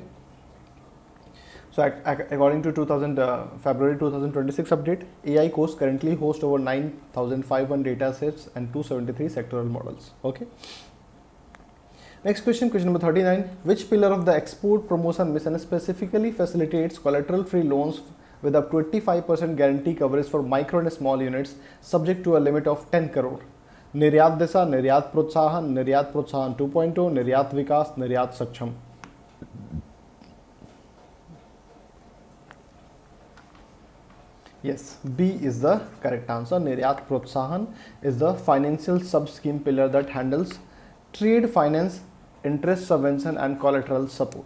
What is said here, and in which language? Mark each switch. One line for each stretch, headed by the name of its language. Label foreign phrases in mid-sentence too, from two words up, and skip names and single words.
English: So according to February 2026 update, AI course currently hosts over 9,500 data sets and 273 sectoral models. Okay. Next question number 39. Which pillar of the export promotion mission specifically facilitates collateral-free loans with up to 85% guarantee coverage for micro and small units subject to a limit of 10 crore?
Hindi: निर्यात दिशा, निर्यात प्रोत्साहन 2.0, निर्यात विकास, निर्यात सक्षम.
English: Yes, B is the correct answer. Niryat Protsahan is the financial sub-scheme pillar that handles trade finance, interest subvention and collateral support.